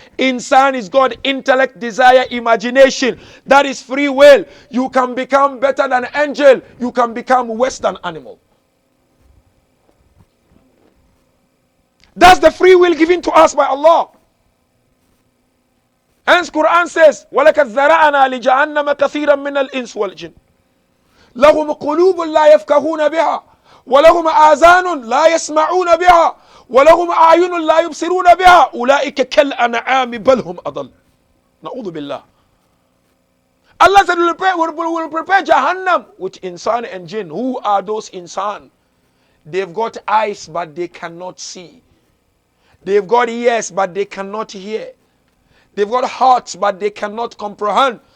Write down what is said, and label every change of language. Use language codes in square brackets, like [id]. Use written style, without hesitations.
[en] Insan is God, intellect, desire, imagination. That is free will. You can become better than angel. You can become worse than animal. That's the free will given to us by Allah. Hence Quran says, [ar] وَلَكَدْ ذَرَعَنَا لِجَهَنَّمَ كَثِيرًا مِنَ الْإِنسِ وَالْجِنِّ لَهُمْ قُلُوبٌ لَا يَفْقَهُونَ بِهَا وَلَهُمْ آذَانٌ لَا يَسْمَعُونَ بِهَا وَلَهُمْ أَعْيُنٌ لَا يُبْصِرُونَ بِهَا أُولَئِكَ كَالْأَنْعَامِ بَلْ هُمْ أَضَلُّ. نعوذ بالله. [en] Allah said we'll prepare Jahannam with insan and jinn. Who are those insan? They've got eyes but they cannot see. They've got ears but they cannot hear. They've got hearts but they cannot comprehend.